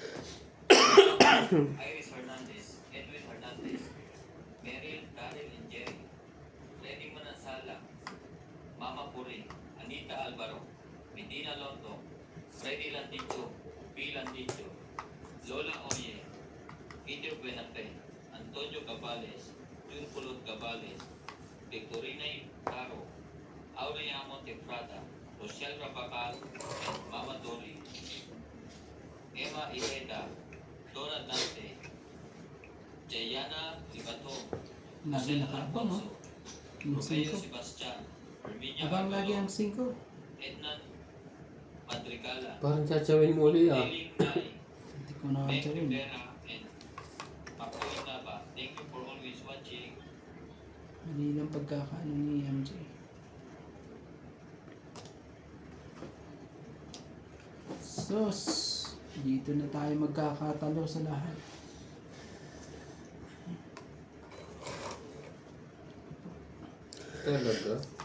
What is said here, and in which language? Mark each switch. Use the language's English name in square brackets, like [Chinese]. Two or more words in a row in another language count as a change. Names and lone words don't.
[English] Iris Hernandez, Edwin Hernandez, Meryl, Darrell, and Jerry, Freddy Manansala, Mama Puri, Anita Alvaro, Medina Londo, Freddy Landicho, B. Landicho, Lola Oye, Peter Buenate, Antonio Cabales, Jun Pulot Cabales, Victorina Caro, Aurea Montefrada, Rochelle Rabacal, and Mama Dori, Emma Ireda, Donna Dante, Jayana Libato, [Filipino] Lagi nakaabang oh. Yung [English] Rogelio 5. Sebastian, Herminia [Filipino] Abang lagi ang [English] Agalo, 5. Ednan Madrigala, [Filipino] Parang chachawin mo ulit ah. [English] Eileen Nay, [Filipino] Hindi ko na [English] Meg [Filipino] kansarin. [English] Rivera, and Makoy Nava. Thank you for always watching. [Filipino] Mali lang pagkakaano ni MJ. Sus! Dito na tayo magkakatalo sa lahat. Talaga?